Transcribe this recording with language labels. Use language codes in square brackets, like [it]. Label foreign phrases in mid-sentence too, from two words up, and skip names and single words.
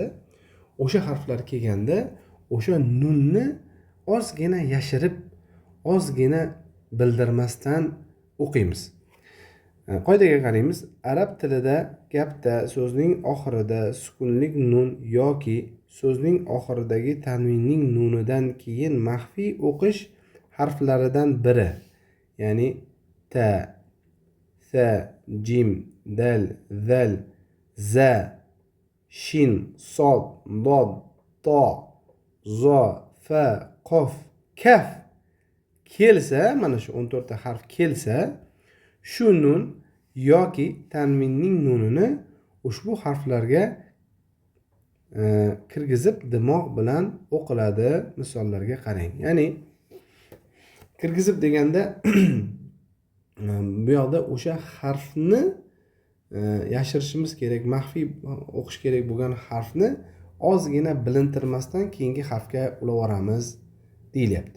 [uz] O'sha harflar kelganda o'sha nunni ozgina yashirib, ozgina bildirmasdan o'qiymiz. Qoidaga qaraymiz. Arab tilida gapda so'zning oxirida sukunlik nun yoki so'zning oxiridagi tanvinning nunidan keyin maxfiy o'qish harflaridan biri, ya'ni ta, sa, jim, dal, zal, za, shin, sod, dod, to, zo, fa, qof, kaf kelsa, mana shu 14 ta harf kelsa, shu nun yoki tanvinning nunini ushbu harflarga kirgizib dimoq bilan o'qiladi. Misollarga qarang. Ya'ni kirgizib deganda bu yoqda o'sha harfni yashirishimiz kerak, maxfiy o'qish kerak bo'lgan harfni ozgina bilintirmasdan keyingi harfga ulavoramiz deyilyapti.